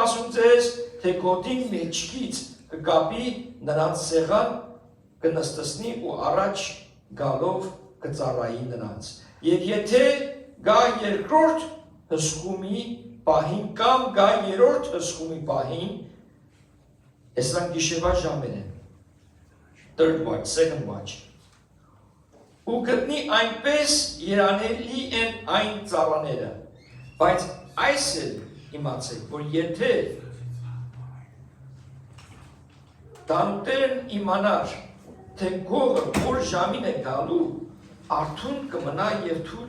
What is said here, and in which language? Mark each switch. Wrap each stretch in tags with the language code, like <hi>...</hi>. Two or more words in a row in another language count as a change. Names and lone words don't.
<hy>ասում ձեզ, թե գոտին մեջքից կկապի նրանց սեղան, կնստեցնի ու առաջ գալով կծառայի նրանց։ Եվ եթե գա երկրորդ հսկումի պահին կամ գա երրորդ հսկումի պահին, այսինքն գիշերվա ժամեր են,</hy> <en>third watch, second watch,</en> <hy>ու գտնի այնպես երանելի են այն ծառաները, բայց այս էլ իմացեք, որ եթե տանուտերն իմանար, թե գողը որ ժամին է գալու, արթուն կմնա եւ թույլ</hy>